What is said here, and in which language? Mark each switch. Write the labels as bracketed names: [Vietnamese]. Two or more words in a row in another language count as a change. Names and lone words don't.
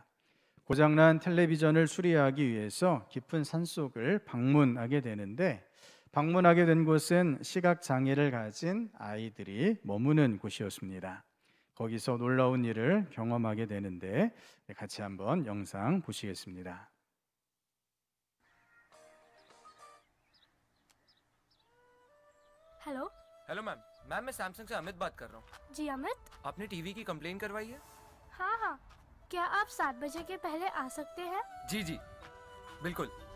[Korean] 고장난 텔레비전을 수리하기 위해서 깊은 산속을 방문하게 되는데, 방문하게 된 곳은 시각장애를 가진 아이들이 머무는 곳이었습니다. 거기서 놀라운 일을 경험하게 되는데 같이 한번 영상 보시겠습니다. [Hindi] हेलो हेलो मैम। मैम मैं सैमसंग से अमित बात कर रहा हूँ। जी अमित। आपने टीवी की कंप्लेन करवाई है? हाँ हाँ, क्या आप 7 बजे के पहले आ सकते हैं? जी जी बिल्कुल।